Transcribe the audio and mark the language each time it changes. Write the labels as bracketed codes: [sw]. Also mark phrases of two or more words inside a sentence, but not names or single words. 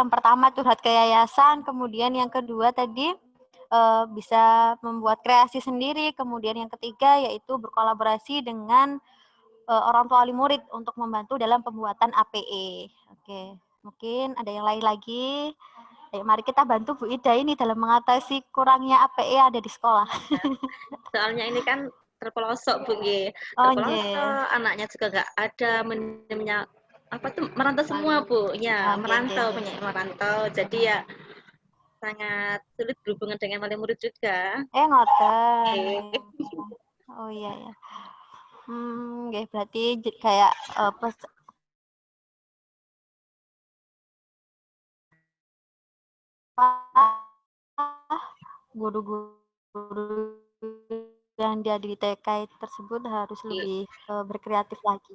[id] Yang pertama curhat ke yayasan, kemudian yang kedua tadi bisa membuat kreasi sendiri, kemudian yang ketiga yaitu berkolaborasi dengan orang tua wali murid untuk membantu dalam pembuatan APE. Oke, mungkin ada yang lain lagi. Ayo, mari kita bantu Bu Ida ini dalam mengatasi kurangnya APE ada di sekolah. Soalnya ini kan terpelosok Bu nggih. Terpelosok, anaknya juga nggak ada minimnya apa tuh merantau semua Bu. Ya, merantau. Jadi ya sangat sulit berhubungan dengan wali murid juga. Ngoten. Oh iya ya. Berarti kayak guru-guru yang dia di TK tersebut harus lebih berkreatif lagi.